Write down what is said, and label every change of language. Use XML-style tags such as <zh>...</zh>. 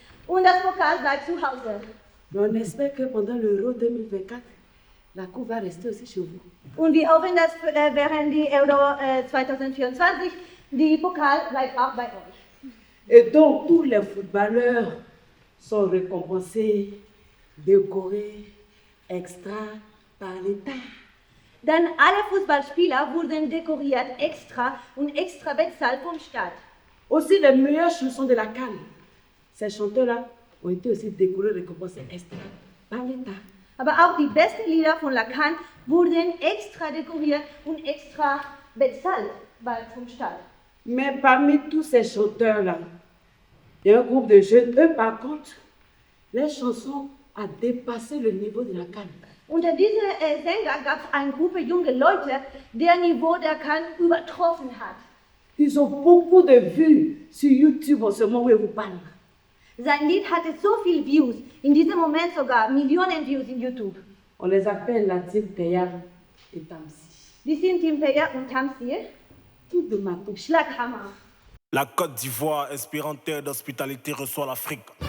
<de>und das Pokal bleibt zu Hause.</de> <fr>Mais on espère que pendant l'Euro 2024, la coupe va rester aussi chez vous.</fr> <de>Und wir hoffen, dass während die Euro 2024 die Pokal bleibt auch bei euch.</de> <fr>Et donc, tous les footballeurs sont récompensés, décorés, extra par l'État.</fr> <de>Denn alle Fußballspieler wurden dekoriert extra und extra bezahlt vom Staat.</de> <fr>Aussi, les meilleures chansons de la CAN. Ces chanteurs-là ont été aussi décorés, récompensés extra par l'État.</fr> <de>Aber auch die besten Lieder von Lacan wurden extra dekoriert und extra bezahlt vom Staat.</de> <fr>Mais parmi tous ces chanteurs-là, il y a un groupe de jeunes. Eux, par contre, les chansons ont dépassé le niveau de la CAN.</fr> <de>Unter diesen Sänger gab es eine Gruppe junge Leute, der Niveau der Cannes übertroffen hat.</de> <fr>Ils ont beaucoup de vues sur YouTube en ce moment où je vous parle.</fr> <de>Sein Lied hatte so viele Views, in diesem Moment sogar Millionen Views in YouTube.</de> <fr>On les appelle la team théâtre et Tanzstil.</fr> <de>Die sind Team Pièce und Tanzstil</de> <fr>Tout de ma touche.</fr> <de>Schlaghammer.</de> <fr>La Côte d'Ivoire, inspirant terre d'hospitalité, reçoit l'Afrique.</fr>